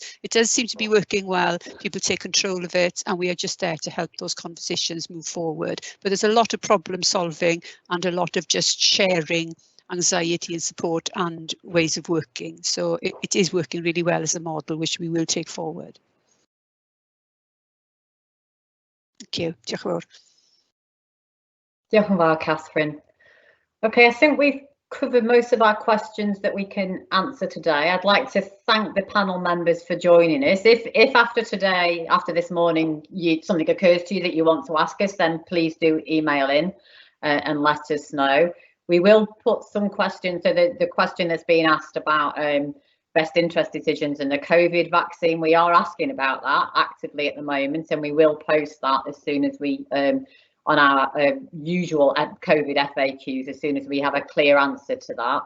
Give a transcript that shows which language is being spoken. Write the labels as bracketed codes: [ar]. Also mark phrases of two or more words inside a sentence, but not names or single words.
[en] It does seem to be working well. People take control of it, and we are just there to help those conversations move forward. But there's a lot of problem solving and a lot of just sharing anxiety and support and ways of working. So it is working really well as a model, which we will take forward. Thank you. [cy] Diolch yn fawr. Diolch yn fawr, Catherine. [en] Okay, I think we've covered most of our questions that we can answer today. I'd like to thank the panel members for joining us. If after today, after this morning, something occurs to you that you want to ask us, then please do email in and let us know. We will put some questions, so the question that's being asked about best interest decisions and the COVID vaccine, we are asking about that actively at the moment, and we will post that as soon as we, on our usual COVID FAQs, as soon as we have a clear answer to that.